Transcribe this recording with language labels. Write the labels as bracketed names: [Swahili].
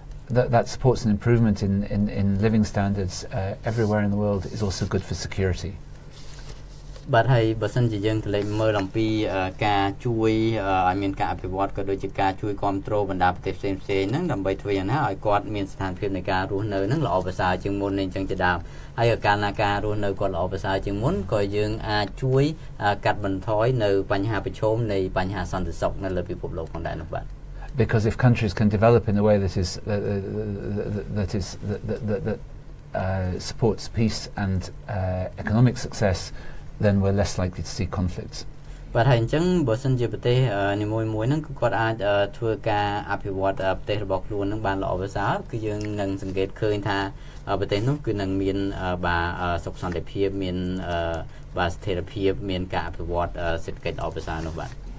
[English] that supports an improvement in living standards everywhere in the world is also good for security. [Khmer] បាទហើយបើសិនជាយើងទៅលេខមើលអំពីការជួយឲ្យមានការអភិវឌ្ឍក៏ដូចជាការជួយគ្រប់គ្រងបណ្ដាប្រទេសផ្សេងៗហ្នឹងដើម្បីធ្វើយ៉ាងណាឲ្យគាត់មានស្ថានភាពនៃការរស់នៅហ្នឹងល្អប្រសើរជាងមុននេះអញ្ចឹងជាដើមហើយកាលណាការរស់នៅគាត់ល្អប្រសើរជាងមុនក៏យើងអាចជួយកាត់បន្ថយនៅបញ្ហាប្រឈមនៃបញ្ហាសន្តិសុខនៅលើពិភពលោកផងដែរនោះបាទ [English] Because if countries can develop in a way that supports peace and economic success, then we're less likely to see conflicts. [Khmer] បាទហើយអញ្ចឹងបើសិនជាប្រទេសនីមួយៗហ្នឹងគឺគាត់អាចធ្វើការអភិវឌ្ឍប្រទេសរបស់ខ្លួនហ្នឹងបានល្អប្រសើរគឺយើងនឹងសង្កេតឃើញថាប្រទេសនោះគឺនឹងមានសុខសន្តិភាពមានស្ថិរភាពមានការអភិវឌ្ឍសេដ្ឋកិច្ចល្អប្រសើរនោះបាទ